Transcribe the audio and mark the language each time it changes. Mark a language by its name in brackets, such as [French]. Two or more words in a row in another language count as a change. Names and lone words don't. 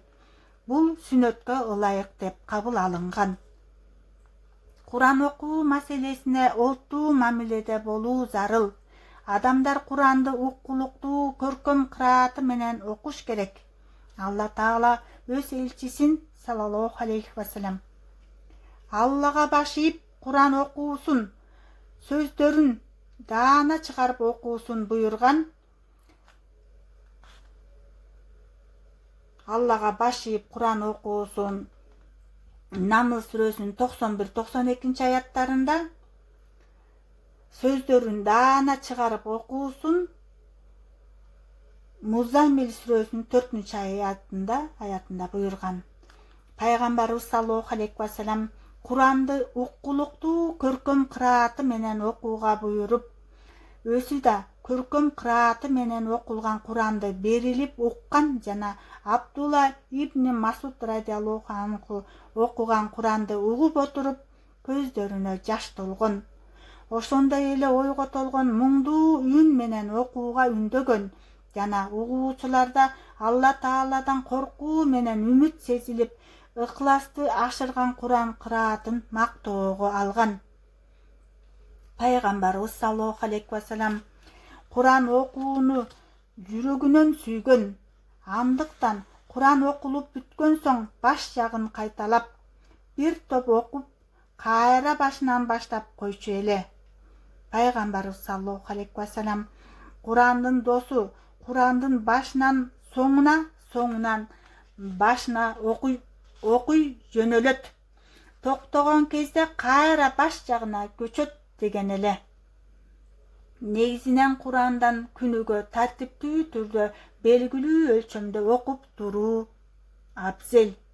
[Kyrgyz] Бул сүннөткө ылайык деп кабыл алынган. Куран окуу маселесине олттуу мамиледе болуу зарыл. Адамдар Куранды уккулуктуу, көркөм кырааты менен окуш керек. Алла Таала өз элчисин [Arabic] صلى الله عليه وسلم [Kyrgyz] Аллага баш ийип Куран окуусун, сөздөрүн даана чыгарып окуусун буйрган. Аллага баш ийип Куран окуусун Намл сүрөсүнүн 91-92 аяттарында, сөздөрүн даана чыгарып окуусун Музаммил сүрөсүнүн 4-аятында буйрган. Пайгамбарыбыз [Arabic] صلى الله عليه وسلم [Kyrgyz] Куранды уккулуктуу, көркөм кырааты менен окууга буйруп, өзү да көркөм кырааты менен окулган Куранды берилип уккан жана Абдулла ибн Масуд [Arabic] رضي الله عنه [Kyrgyz] окуган Куранды угуп отуруп, көздөрүнө жаш толгон. Ошондой эле ойго толгон муңдуу үн менен окууга үндөгөн жана угуучуларда Алла Тааладан коркуу менен үмүт сезилип, ыкласты ашырган Куран кыраатын мактоого алган. Пайгамбарыбыз [Arabic] صلى الله عليه وسلم [Kyrgyz] Куран окууну жүрөгүнөн сүйгөн. Андыктан Куран окулуп бүткөн соң баш жагын кайталап, бир топ окуп, кайра башынан баштап койчу эле. Пайгамбарыбыз [Arabic] صلى الله عليه وسلم [Kyrgyz] Курандын досу Курандын башынан соңунан башына окуй жөнөлөт. Токтогон кезде кайра баш жагына көчөт деген эле. Негизинен Курандан күнүгө тартиптүү түрдө белгилүү өлчөмдө окуп туруу абзел.